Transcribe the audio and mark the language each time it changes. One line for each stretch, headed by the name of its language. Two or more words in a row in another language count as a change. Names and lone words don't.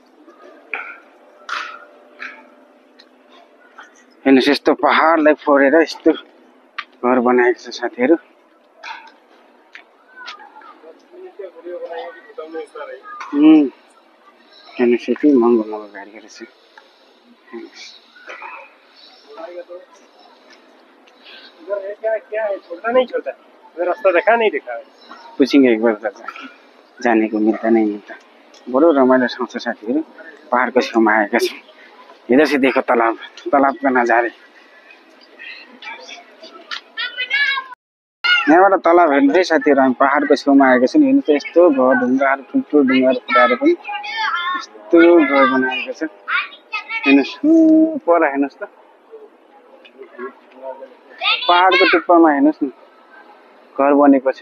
Nepali: हेर्नुहोस्, यस्तो पहाडलाई फोरेर यस्तो घर बनाएको छ साथीहरू। हेर्नुहोस्, यति महँगो गाडीहरू छ।
Hindi: रास्ता देखा नहीं देखा। पूछेंगे एक बार उधर जाने को मिलता नहीं मिलता।
Nepali: बडो रमाइलो ठाउँ छ साथीहरू। पहाडको छेउमा आएका छौँ।
Hindi: इधर से देखो तालाब, तालाबका नजारे।
Nepali: यहाँबाट तालाब हेर्नु है साथीहरू। हामी पहाडको छेउमा आएका छौँ। हेर्नु त, यस्तो घर ढुङ्गाहरू, ठुल्ठुलो ढुङ्गाहरू फुटाएर पनि यस्तो घर बनाएको छ। हेर्नुहोस्, पर हेर्नुहोस् त, पहाडको टुप्पामा हेर्नुहोस् न, घर बनेको छ।